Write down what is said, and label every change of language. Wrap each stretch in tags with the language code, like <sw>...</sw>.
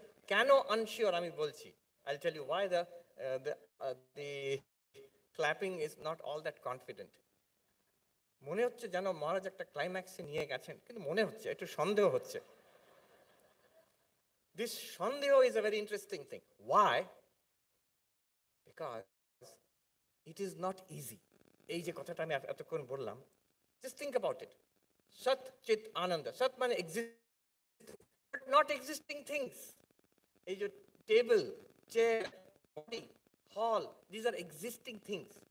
<bn>কেন আনশিওর আমি বলছি,</bn> <en>I'll tell you why the clapping is not all that confident.</en> <bn>মনে হচ্ছে যেন মহারাজ একটা ক্লাইম্যাক্সে নিয়ে গেছেন, কিন্তু মনে হচ্ছে একটু সন্দেহ হচ্ছে।</bn> <en>This সন্দেহ is a very interesting thing. Why? Because it is not easy.</en> <bn>এই যে কথাটা আমি এতক্ষণ বললাম,</bn> <en>just think about it.</en> <bn>Sat, Chit, Ananda.</bn> <en>Sat মানে exist, but not existing things.</en> <bn>এই যে টেবল, চেয়ার, বডি, হল,</bn> <en>these are existing things.</en>